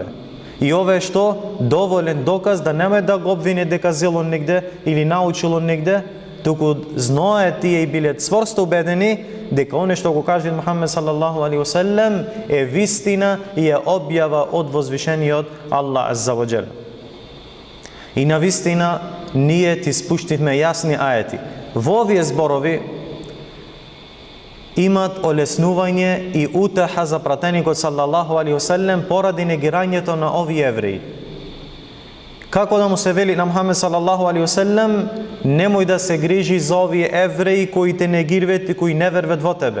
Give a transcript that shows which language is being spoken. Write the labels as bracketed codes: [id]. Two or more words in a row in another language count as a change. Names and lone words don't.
[mk] И ова е што доволен доказ да нема да го обвине дека зело негде или научило негде, туку знае тие и биле цврсто убедени дека оне што го каже Мухамед [ar] صلى الله عليه وسلم [mk] е вистина и е објава од возвишениот Аллах [ar] عز وجل. [mk] И на вистина ние ти спуштивме јасни аети. Во овие зборови имат олеснување и утеха за пратеникот [ar] صلى الله عليه وسلم [mk] поради негирањето на овие евреи. Како да му се вели на Мухамед [ar] صلى الله عليه وسلم, [mk] немој да се грижи за овие евреи кои те негирват и кои не верват во тебе.